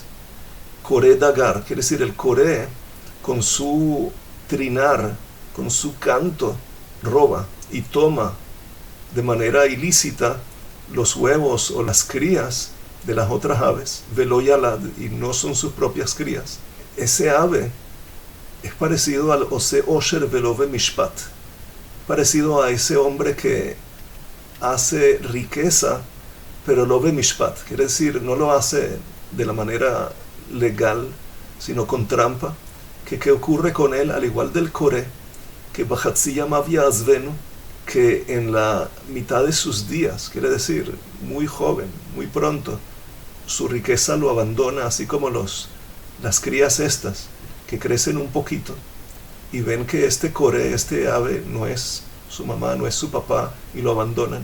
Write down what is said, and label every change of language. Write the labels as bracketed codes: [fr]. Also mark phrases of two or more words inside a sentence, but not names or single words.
[he] קורא דגר, [es] quiere decir el kore con su trinar, con su canto, roba y toma de manera ilícita los huevos o las crías de las otras aves, [he] ולא ילד, [es] y no son sus propias crías. Ese ave es parecido al [he] עושה עושר ולא משפט, [es] parecido a ese hombre que hace riqueza pero [he] לא ב משפט, [es] quiere decir no lo hace de la manera legal sino con trampa. ¿Qué ocurre con él? Al igual del Kore, que [he] בחצי ימיו יעזבנו, [es] que en la mitad de sus días, quiere decir muy joven, muy pronto, su riqueza lo abandona, así como las crías estas, que crecen un poquito y ven que este Kore, este ave, no es su mamá, no es su papá, y lo abandonan.